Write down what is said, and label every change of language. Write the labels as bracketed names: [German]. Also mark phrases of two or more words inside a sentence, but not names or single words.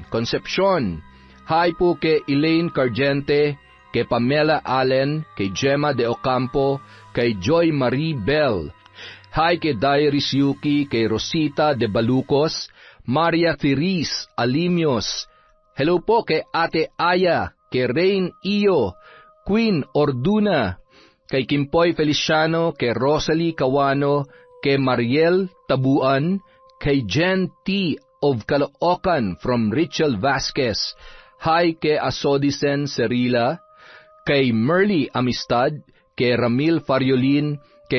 [Filipino] Concepcion, hi po kay Elaine Cargente, kay Pamela Allen, kay Gemma de Ocampo, kay Joy Marie Bell, hi kay Dairis Yuki, kay Rosita de Balucos, Maria Therese Alimios, hello po kay Ate Aya, kay Rain Iyo, Queen Orduna, kay Kimpoy Feliciano, kay Rosalie Cawano, kay Mariel Tabuan, kay Jen T. [English] of Caloocan from [Filipino] Richel Vasquez, hi kay Asodisen Cerila, kay Merly Amistad, kay Ramil Fariolin, kay